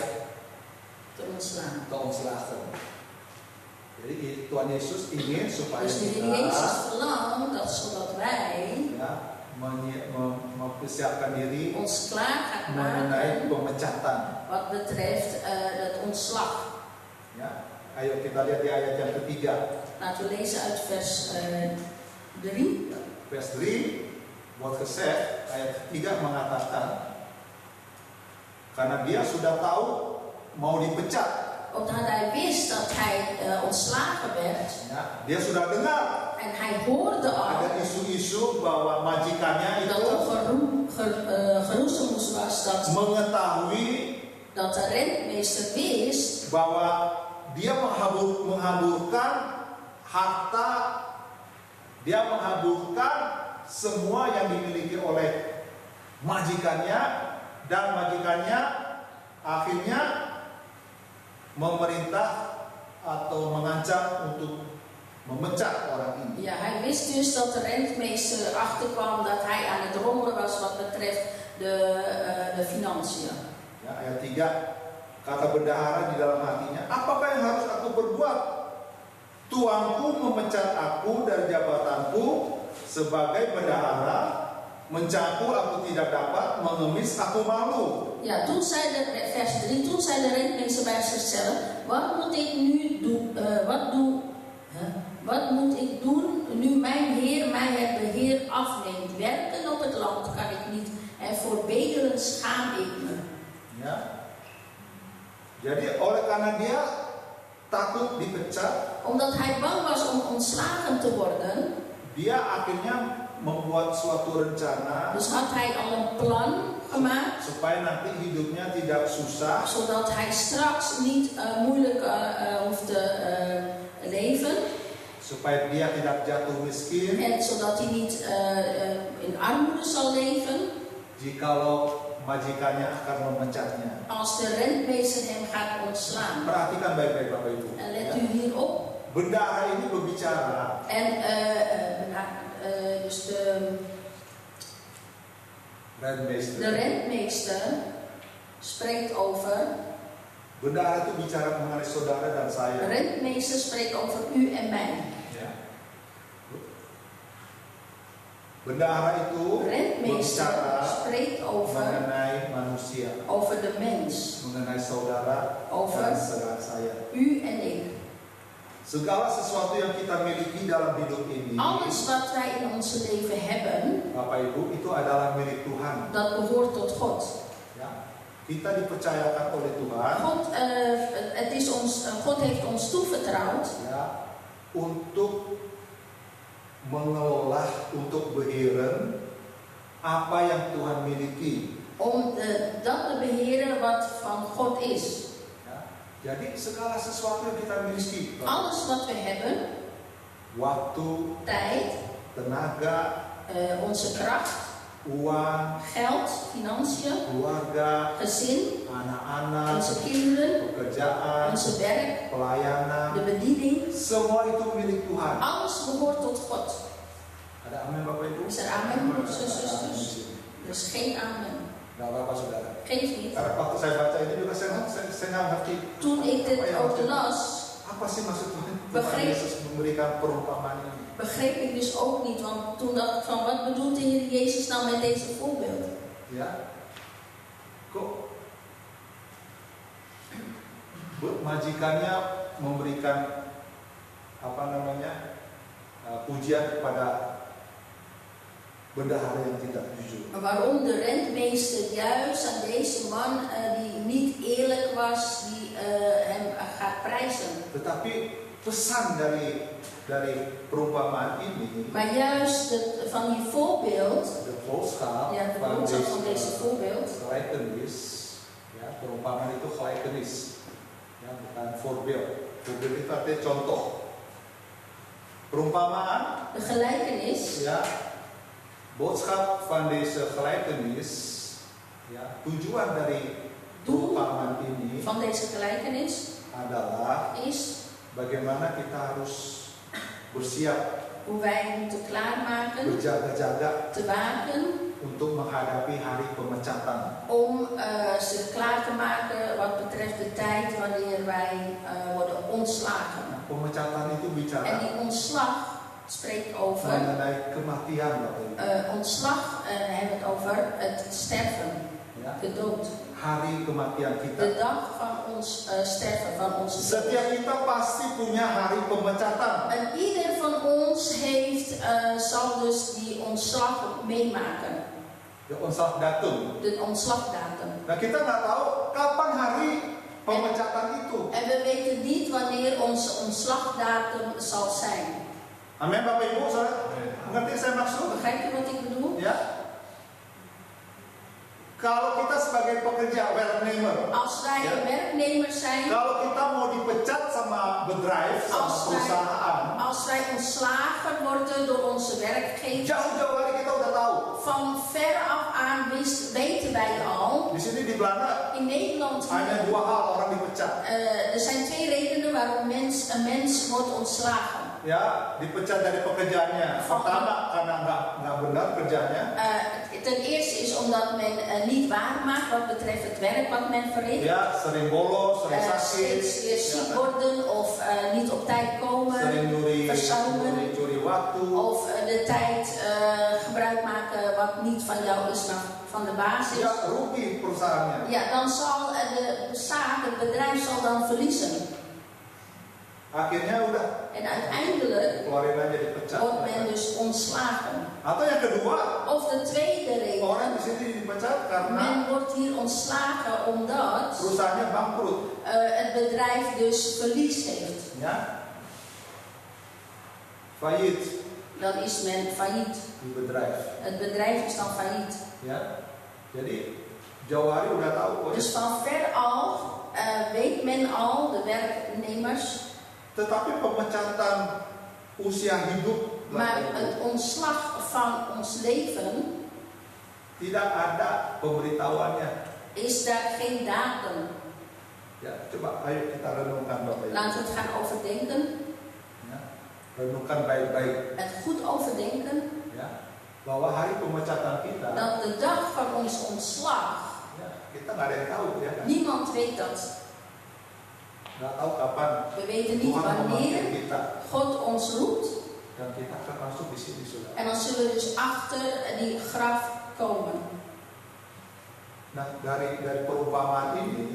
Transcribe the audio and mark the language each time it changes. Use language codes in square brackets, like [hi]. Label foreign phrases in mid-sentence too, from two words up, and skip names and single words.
[nl] Te ontslaan. te ontslagen. [id] Jadi Tuhan Yesus ingin supaya [nl] Dus de Heer Jezus verlangt dat zodat wij [id] ya, mempersiapkan diri [nl] ons klaar gaat [id] mengenai [nl] maken [id] pemecatan. [nl] wat betreft het ontslag. [id] Ya, ayo kita lihat di ayat yang ketiga. [nl] Laten we lezen uit vers 3. Vers 3 wordt gezegd, [id] ayat ketiga mengatakan, karena dia sudah tahu mau dipecat. [nl] Omdat hij wist dat hij ontslagen werd. [id] Ya, dia sudah dengar [nl] En hij hoorde al [id] ada isu-isu bahwa majikannya [nl] dat [id] itu [nl] er geroezemoes was [id] mengetahui [nl] dat de rentmeester wist [id] bahwa dia menghamburkan harta, dia menghamburkan semua yang dimiliki oleh majikannya, dan majikannya akhirnya memerintah atau mengancam untuk memecat orang ini. [nl] Ja, hij wist dus dat de rentmeester achterkwam dat hij aan het rommelen was wat betreft de financiën. [id] Ya, ayat 3, kata bendahara di dalam hatinya, apakah yang harus aku perbuat? Tuanku memecat aku dari jabatanku sebagai bendahara, mencampur aku tidak dapat, mengemis aku malu. [nl] Ja, toen zei vers 3, toen zei de rentmeester bij zichzelf, wat moet ik nu doen, wat moet ik doen nu mijn Heer mij het beheer afneemt? Werken op het land kan ik niet en voor bedelen schaam ik me. [id] Ya. Jadi oleh karena dia takut dipecat, [nl] Omdat hij bang was om ontslagen te worden, [id] dia akhirnya membuat suatu rencana [nl] dus had hij al een plan gemaakt, [id] supaya nanti hidupnya tidak susah, [nl] zodat hij straks niet moeilijk hoeft te leven [id] supaya dia tidak jatuh miskin [nl] en zodat hij niet in armoede zal leven [id] jikalau majikannya akan memecatnya. [nl] als de rentmeester hem gaat ontslaan. [id] Perhatikan baik-baik Bapak Ibu. [nl] En let [id] Ya. [nl] u hierop. [id] Bendahara ini berbicara [nl] En dus de rentmeester spreekt over. [id] Bendahara itu bicara mengenai saudara dan [nl] De [id] saya. [nl] rentmeester spreekt over u en mij. [id] Ya. Bendahara itu [nl] Rentmeester [id] berbicara [nl] spreekt over [id] manusia, [nl] de mens, [id] mengenai saudara [nl] over [id] dan saudara saya. [nl] u en ik. [id] Segala sesuatu yang kita miliki dalam hidup ini, [nl] Alles wat wij in ons leven hebben, [id] Bapak Ibu, itu adalah milik Tuhan. [nl] dat behoort tot God. [id] Ya. Kita dipercayakan oleh Tuhan, [nl] God heeft ons toevertrouwd [id] ya, untuk mengelola, untuk beheren apa yang Tuhan miliki. [nl] om dat te beheren wat van God is. [id] Jadi segala sesuatu yang kita miliki, [nl] Alles wat we hebben, [id] waktu, [nl] tijd, [id] tenaga, [nl] onze kracht, [id] uang, [nl] geld, financiën, [id] keluarga, [nl] gezin, [id] anak-anak, [nl] onze kinderen, [id] pekerjaan, [nl] onze werk, [id] pelayanan, [nl] de bediening, [id] semua itu milik Tuhan. [nl] alles behoort tot God. [id] Ada amin Bapak Ibu? [nl] Is er amen, broeders en zusters? Er is geen amen. [id] Gak apa-apa saudara. [nl] Geef niet. [id] Karena waktu saya baca ini juga saya nggak ngerti. [nl] Toen ik dit ook las, [id] Apa sih maksud Tuhan [nl] Begreep. [id] Yesus memberikan perumpamaan ini? [nl] begreep ik dus ook niet. Want toen dacht ik van, wat bedoelt de Heer Jezus nou met deze voorbeeld? [id] Ya, kok majikannya memberikan pujian kepada bendahara yang tidak jujur. [nl] Waarom de rentmeester juist aan deze man die niet eerlijk was, die hem gaat prijzen. [id] Tetapi pesan dari perumpamaan ini, [nl] Maar juist van die voorbeeld, de boodschap ja, de boodschap van deze voorbeeld, gelijkenis, [id] ya, perumpamaan itu gelijkenis, ya, bukan voorbeeld. Voorbeeld itu artinya contoh. Perumpamaan, [nl] de gelijkenis, ya, boodschap van deze gelijkenis, [id] ya, tujuan dari perumpamaan ini [nl] Van deze gelijkenis [id] adalah [nl] is [id] bagaimana kita harus bersiap, [nl] hoe wij moeten klaarmaken, [id] berjaga-jaga [nl] te waken, [id] untuk menghadapi hari pemecatan. [nl] om zich klaar te maken wat betreft de tijd wanneer wij worden ontslagen. [id] Pemecatan itu [nl] En [id] bicara [nl] die ontslag spreekt over, [id] mengenai kematian, Bapak Ibu. [nl] ontslag hebben we het over het sterven, [id] Ya, [nl] de dood. [id] hari kematian [nl] De [id] kita. [nl] dag van ons sterven, van onze dood. [id] Setiap kita pasti punya hari pemecatan. [nl] En ieder van ons heeft, zal dus die ontslag meemaken. Ya, ontslagdatum. De ontslagdatum. [id] Nah, kita nggak tahu kapan hari pemecatan itu. [nl] En we weten niet wanneer onze ontslagdatum zal zijn. [id] Amin, Bapak Ibu, saudara. Mengerti saya maksud? [nl] Begrijpt u wat ik bedoel? [id] Ya. Kalau kita sebagai pekerja werknemer, [nl] Als wij Ja. werknemers zijn, [id] kalau kita mau dipecat sama bedrijf, sama [nl] Als wij- [id] perusahaan, [nl] als wij ontslagen worden door onze werkgever, [id] jauh-jauh hari kita udah tahu. [nl] van ver af aan weten wij al, [id] Di sini di Belanda [nl] in Nederland, [id] hanya 2 hal orang dipecat. [nl] er zijn 2 redenen waarom een mens wordt ontslagen. [id] Ya, dipecat dari pekerjaannya. Pertama karena nggak benar kerjanya. [nl] Ten eerste is omdat men niet waar maakt wat betreft het werk wat men verricht. [id] Ya, sering bolos, sering sakit, [nl] Steeds weer ziek worden of niet op tijd komen. [id] sering [nl] Verzuimen. [id] curi waktu. [nl] Of de tijd gebruik maken wat niet van jou is, maar van de baas is. [id] Ya, rugi perusahaannya. [nl] Ja, dan zal de zaak, het bedrijf zal dan verliezen. [id] Akhirnya udah [nl] En uiteindelijk [id] keluarin aja dipecat. [nl] wordt men dus ontslagen. [id] Atau yang kedua, [nl] Of de tweede [id] orang [nl] reden, [id] di sini dipecat karena [nl] men wordt hier ontslagen omdat [id] perusahaannya bangkrut. [nl] het bedrijf dus verlies heeft. [id] Ya, faillit [nl] Dan is men failliet. [id] di bedrijf. [nl] Het bedrijf is dan failliet. [id] Ya, jadi jauh hari udah tahu kok. [nl] Dus van ver al weet men al, de werknemers, [id] Tetapi pemecatan usia hidup, [nl] maar het ontslag van ons leven [id] tidak ada pemberitahuannya. [nl] is daar geen datum. [id] Ya, coba ayo kita renungkan Bapak Ibu. [nl] Laten we het gaan overdenken, [id] Ya, renungkan baik-baik. [nl] het goed overdenken, [id] Ya, bahwa hari pemecatan kita, [nl] dat de dag van ons ontslag, [id] ya, kita nggak ada yang tahu ya kan? [nl] niemand weet dat. [id] Nggak tahu kapan [nl] We weten niet [id] Tuhan memanggil [nl] wanneer [id] kita [nl] God ons roept. [id] dan kita akan masuk di sini sudah. [nl] En dan zullen we dus achter die graf komen. [id] Nah, dari perumpamaan ini,